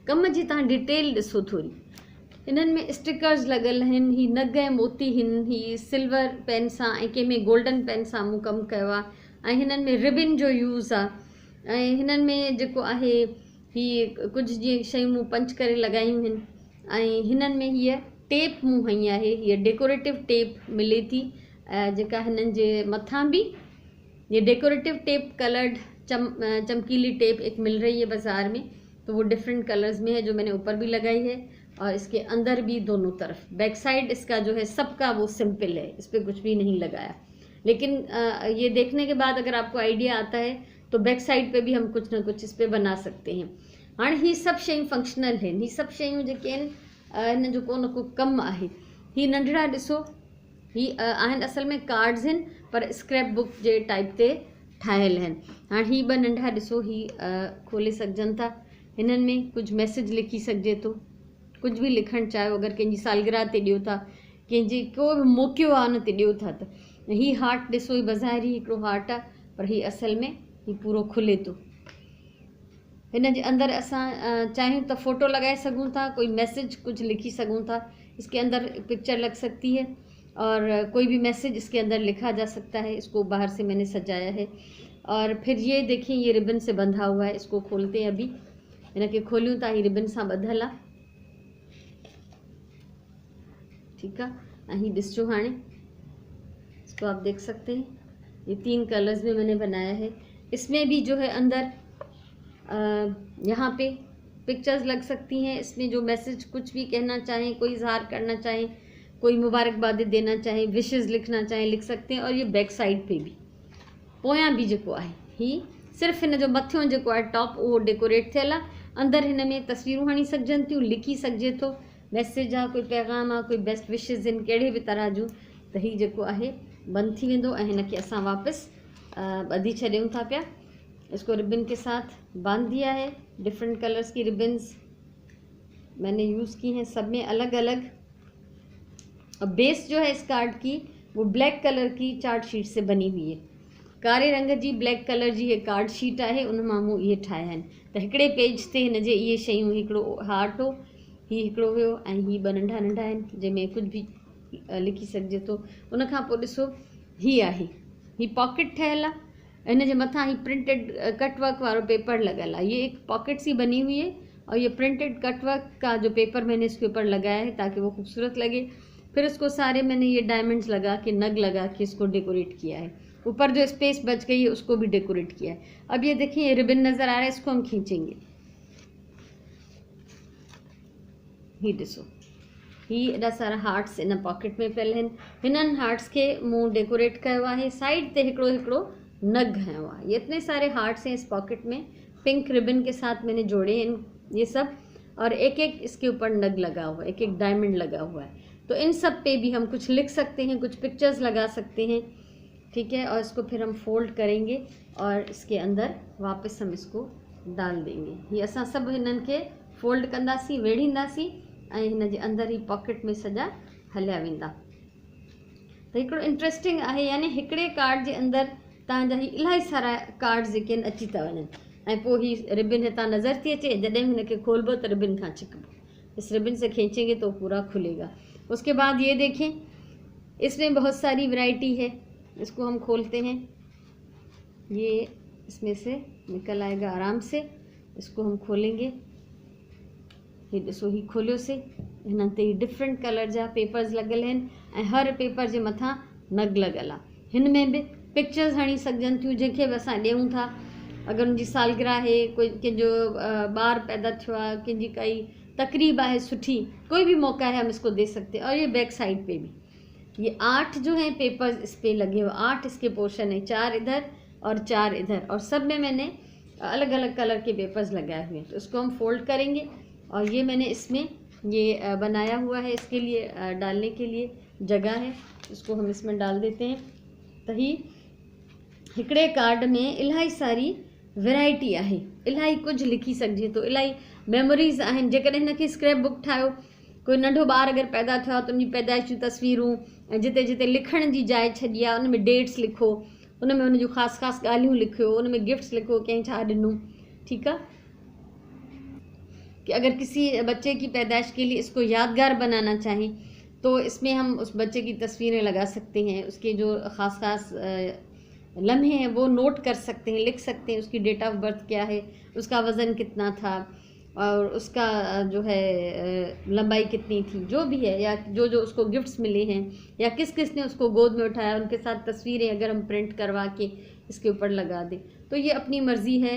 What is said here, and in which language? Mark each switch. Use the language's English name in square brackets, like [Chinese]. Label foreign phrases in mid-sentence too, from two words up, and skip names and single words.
[Sindhi] कम जी तव्हां डिटेल ॾिसो थोरी। हिननि में स्टिकर्स लॻल आहिनि, ही नग ऐं मोती आहिनि, ही [English] silver pen [Sindhi] सां ऐं कंहिंमें [English] golden pen [Sindhi] सां मूं कमु कयो आहे। ऐं हिननि में रिबिन जो यूज़ आहे। ऐं हिननि में जेको आहे ही कुझु जीअं शयूं मूं पंच करे लॻायूं आहिनि। ऐं हिननि में हीअ टेप मूं हई आहे, हीअ [English] decorative tape [Sindhi] मिले थी, जेका हिननि जे मथां बि ये [English] decorative tape coloured [Hindi] चमकीली टेप एक मिल रही है बाज़ार में। तो वो [English] different colours [Hindi] में है, जो मैंने ऊपर भी लगाई है और इसके अंदर भी दोनों तरफ। [English] back side [Hindi] इसका जो है सबका वो सिंपल है, इस पर कुछ भी नहीं लगाया। लेकिन ये देखने के बाद अगर आपको आइडिया आता है तो [English] back side [Hindi] पे भी हम कुछ ना कुछ इस पर बना सकते हैं। [Sindhi] हाँ, ही सब शयूं फंक्शनल हैं, ही सब शयूं जेके आहिनि हिन जो को न को कमु आहे। ही नंढड़ा ॾिसो, ही आहिनि असल में कार्ड्स आहिनि, पर [English] scrap book [Sindhi] जे टाइप ते ठाहियल आहिनि। हाणे ही ॿ नंढा ॾिसो, ही खोले सघजनि था। हिननि में कुझु मैसेज लिखी सघिजे थो, कुझु बि लिखणु चाहियो, अगरि कंहिंजी सालगिरह ते ॾियो था, कंहिंजी को बि मौक़ियो आहे उन ते ॾियो था। त ही हार्ट ॾिसो, ही बज़ाहिरी हिकिड़ो हार्ट आहे, पर ही असल में ही पूरो खुले थो। हिन जे अंदरि असां चाहियूं त फ़ोटो लॻाए सघूं था, कोई मैसेज कुछ लिखी सघूं था। [Hindi] इसके अंदर पिक्चर लग सकती है और कोई भी मैसेज इसके अंदर लिखा जा सकता है। इसको बाहर से मैंने सजाया है। और फिर ये देखिए, ये रिबन से बंधा हुआ है। इसको खोलते हैं अभी, [Sindhi] इनके खोलियूं था, ही रिबन सां ॿधल आहे। [Hindi] ठीक है, [Sindhi] ही ॾिसो हाणे, [Hindi] इसको आप देख सकते हैं। ये 3 कलर्स में मैंने बनाया है। इसमें भी जो है अंदर यहाँ पे पिक्चर्स लग सकती हैं। इसमें जो मैसेज कुछ भी कहना चाहें, कोई इजहार करना चाहें, कोई मुबारकबाद देना चाहें, विशेज़ लिखना चाहें, लिख सकते हैं। और ये [English] back side [Hindi] पे भी [Sindhi] पोयां भी जेको आहे, ही सिर्फ़ु हिन जो मथियों जेको आहे टॉप उहो डेकोरेट थियल आहे। अंदर हिन में तस्वीरूं हणी सघजनि थियूं, लिखी सघिजे थो, मैसेज आहे, कोई पैगाम आहे, कोई [English] best wishes [Sindhi] आहिनि, कहिड़े बि तरह जूं। त ही जेको आहे बंदि थी वेंदो ऐं हिन खे असां वापसि ॿधी छॾियूं था पिया। [Hindi] इसको रिबन के साथ बांध दिया है। [English] different colours [Hindi] की रिबन्स मैंने यूज़ की हैं, सब में अलग अलग। और बेस जो है इस कार्ड की वो [English] black colour [Hindi] की [English] chart sheet [Hindi] से बनी हुई है। [Sindhi] कारे रंग जी [English] black colour [Sindhi] जी ये [English] card sheet [Sindhi] है, उन मां मूं इहे ठाहिया आहिनि। त हिकिड़े पेज ते हिन जे इहे शयूं, हिकिड़ो हार्ट हो, ही हिकिड़ो हुयो, ऐं ही 2 नंढा नंढा आहिनि जंहिंमें कुझु बि लिखी सघिजे थो। उन खां पोइ ॾिसो, ही आहे, ही पॉकेट ठहियल आहे। इन जे मथां ही [English] printed cutwork [Sindhi] वालो पेपर लॻल आहे। [Hindi] ये एक पॉकेट सी बनी हुई है और ये [English] printed cutwork [Hindi] का जो पेपर मैंने इसके ऊपर लगाया है ताकि वो खूबसूरत लगे। फिर उसको सारे मैंने ये डायमंड्स लगा के, नग लगा के इसको डेकोरेट किया है। ऊपर जो स्पेस बच गई है उसको भी डेकोरेट किया है। अब ये देखिए ये रिबन नज़र आ रहा है, इसको हम खींचेंगे। [Sindhi] ही ॾिसो, ही एॾा सारा हार्ट्स इन पॉकेट में पियल आहिनि। हिननि हार्ट्स के मूं डेकोरेट कयो आहे। साइड ते हिकिड़ो हिकिड़ो नग हयो आहे। [Hindi] ये इतने सारे हार्ट्स हैं इस पॉकेट में, [English] pink ribbon [Hindi] के साथ मैंने जोड़े हैं ये सब, और एक एक इसके ऊपर नग लगा हुआ है, एक एक डायमंड लगा हुआ है। तो इन सब पे भी हम कुछ लिख सकते हैं, कुछ पिक्चर्स लगा सकते हैं, ठीक है। और इसको फिर हम फोल्ड करेंगे और इसके अंदर वापस हम इसको डाल देंगे। [Sindhi] ये असां सभु हिननि खे फोल्ड कंदासीं, वेढ़ींदासीं ऐं हिन जे अंदरि ई पॉकेट में सॼा हलिया वेंदा। त हिकिड़ो इंट्रस्टिंग आहे, यानी हिकिड़े कार्ड जे अंदरि तव्हांजा ही इलाही सारा कार्ड्स जेके आहिनि अची था वञनि। ऐं पोइ ही रिबन हितां नज़र थी अचे, जॾहिं हिनखे खोलबो त रिबन खां छिकबो, [Hindi] इस रिबन से खींचेंगे तो पूरा खुलेगा। उसके बाद ये देखें, इसमें बहुत सारी वैरायटी है। इसको हम खोलते हैं, ये इसमें से निकल आएगा आराम से। इसको हम खोलेंगे, ये [Sindhi] ॾिसो ही खोलियो से। हिन ते [English] different colour [Sindhi] जा पेपर्स लॻल आहिनि ऐं हर पेपर जे मथां नग लॻल आहे। हिन में बि पिक्चर्स हणी सघजनि थियूं जंहिंखे बि असां ॾियूं था। अगरि उनजी सालगिरह आहे, कोई कंहिंजो ॿार पैदा थियो आहे, कंहिंजी काई तकरीब है सुठी, [Hindi] कोई भी मौका है हम इसको दे सकते हैं। और ये [English] back side [Hindi] पे भी ये 8 जो हैं पेपर्स इस पे लगे हुए, 8 इसके पोर्शन है, 4 इधर और 4 इधर, और सब में मैंने अलग अलग कलर के पेपर्स लगाए हुए हैं। तो इसको हम फोल्ड करेंगे और ये मैंने इसमें ये बनाया हुआ है, इसके लिए डालने के लिए जगह है, इसको हम इसमें डाल देते हैं। [Sindhi] तो ही हिकिड़े कार्ड में इलाही सारी वैरायटी आहे, इलाही कुछ लिखी सघिजे थो, इलाही मेमोरीज़ आहिनि। जेकॾहिं हिनखे [English] scrap book [Sindhi] ठाहियो, कोई नंढो ॿार अगरि पैदा थियो आहे त उनजी पैदाइश जूं तस्वीरूं ऐं जिते जिते लिखण जी जाइ छॾी आहे उन में डेट्स लिखो, उन में उनजूं ख़ासि ख़ासि ॻाल्हियूं लिखियो, उन में गिफ्ट्स लिखो, कंहिं छा ॾिनो, ठीकु आहे। [Hindi] कि अगर किसी बच्चे की पैदाइश के लिए इसको यादगार बनाना चाहें तो इसमें हम उस बच्चे की तस्वीरें लगा सकते हैं, उसके जो ख़ास ख़ास लम्हे हैं वो नोट कर सकते हैं, लिख सकते हैं, उसकी [English] date of birth [Hindi] क्या है, उसका वज़न कितना था और उसका जो है लंबाई कितनी थी, जो भी है, या जो जो उसको गिफ्ट्स मिले हैं या किस किस ने उसको गोद में उठाया, उनके साथ तस्वीरें अगर हम प्रिंट करवा के इसके ऊपर लगा दें तो ये अपनी मर्ज़ी है।